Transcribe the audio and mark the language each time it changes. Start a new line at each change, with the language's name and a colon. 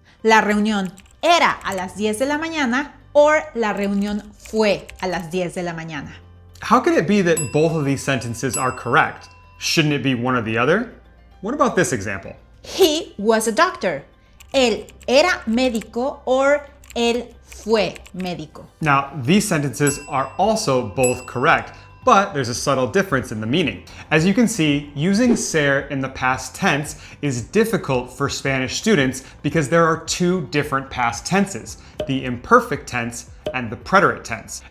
Spanish: La reunión era a las 10 de la mañana or la reunión fue a las 10 de la mañana.
English: How can it be that both of these sentences are correct? Shouldn't it be one or the other? What about this example? He was a doctor.
Spanish: Él era médico or él fue médico.
English: Now, these sentences are also both correct, but there's a subtle difference in the meaning. As you can see, using ser in the past tense is difficult for Spanish students because there are two different past tenses, the imperfect tense and the preterite tense.